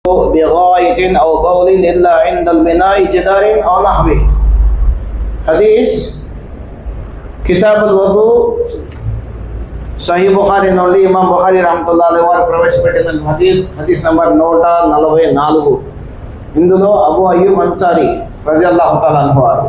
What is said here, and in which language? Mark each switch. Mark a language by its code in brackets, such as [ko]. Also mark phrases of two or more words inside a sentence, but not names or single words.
[ar] بغائط أو بول إلا عند البناء جدار أو نحوه. [te] హదీస్ కితాబ్ అల్-వదు సహీ బుఖారీ నుండి ఇమాం బుఖారీ [ar] رحمة الله عليه [te] వారు ప్రవేశపెట్టిన హదీస్ నంబర్ 144. ఇందులో అబూ అయ్యూబ్ అన్సారీ [ar] رضي الله تعالى عنه [te] వారు.